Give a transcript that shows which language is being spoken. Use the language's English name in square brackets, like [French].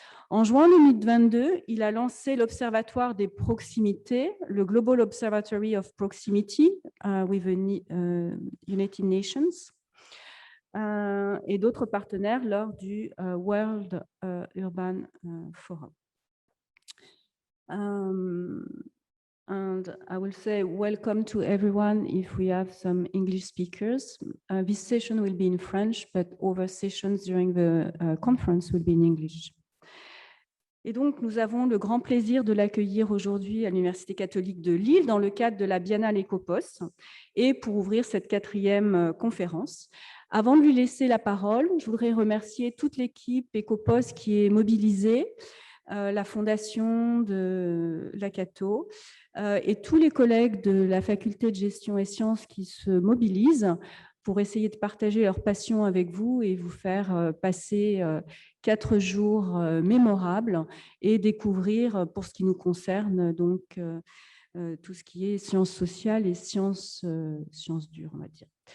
[French] En juin 2022, il a lancé l'Observatoire des proximités, le Global Observatory of Proximity with the United Nations, et d'autres partenaires lors du World Urban Forum. [English] And I will say welcome to everyone if we have some English speakers. This session will be in French, but other sessions during the conference will be in English. [French] Et donc, nous avons le grand plaisir de l'accueillir aujourd'hui à l'Université catholique de Lille dans le cadre de la Biennale Ecopos et pour ouvrir cette quatrième conférence. Avant de lui laisser la parole, je voudrais remercier toute l'équipe Ecopos qui est mobilisée, la fondation de la Cato et tous les collègues de la faculté de gestion et sciences qui se mobilisent pour essayer de partager leur passion avec vous et vous faire passer 4 jours mémorables et découvrir, pour ce qui nous concerne, donc tout ce qui est sciences sociales et sciences dures, on va dire.